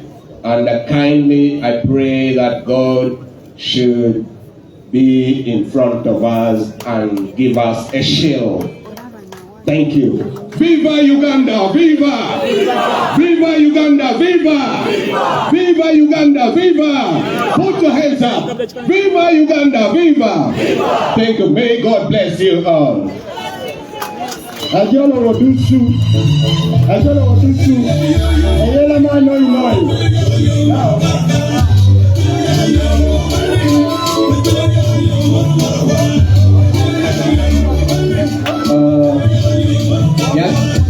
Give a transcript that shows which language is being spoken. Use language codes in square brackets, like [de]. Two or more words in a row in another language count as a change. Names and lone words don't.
[en] And kindly, I pray that God should be in front of us and give us a shield Thank you. Viva Uganda, viva! Viva! Viva Uganda, viva! Viva! Viva Uganda, viva! Put your hands up. Viva Uganda, viva! Viva! Thank you. May God bless you all. Ajolo Wadusu. Ayela manoi noi. Yes.